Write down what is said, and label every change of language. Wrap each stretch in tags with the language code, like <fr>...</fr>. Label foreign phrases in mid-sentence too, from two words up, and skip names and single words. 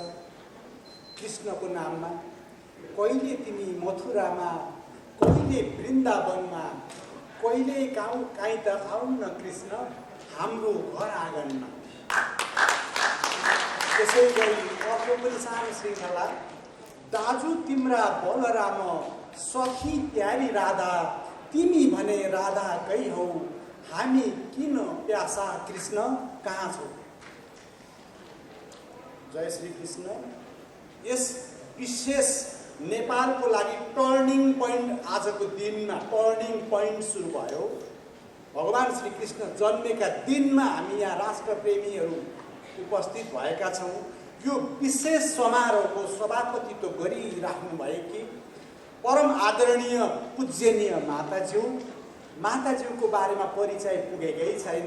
<ne>कृष्णको नाममा कहिले तिमी मथुरामा, कहिले वृन्दावनमा, कहिले काहीँ त आउन कृष्ण हाम्रो घर आँगनमा। त्यसै गरी अर्को पनि सानो श्रृङ्खला, दाजु तिम्रा बलराम, सखी प्यारी राधा, तिमी भने राधा कै हौ, हामी किन प्यासा कृष्ण कहाँ छौ। जय श्री कृष्ण। यस विशेष नेपालको लागि टर्निङ पोइन्ट आजको दिनमा टर्निङ पोइन्ट सुरु भयो। भगवान श्री कृष्ण जन्मेका दिनमा हामी यहाँ राष्ट्रप्रेमीहरू उपस्थित भएका छौँ। यो विशेष समारोहको सभापतित्व गरिराख्नु भएकी परम आदरणीय पूज्यनीय माताज्यूको बारेमा परिचय पुगेकै छैन।</ne>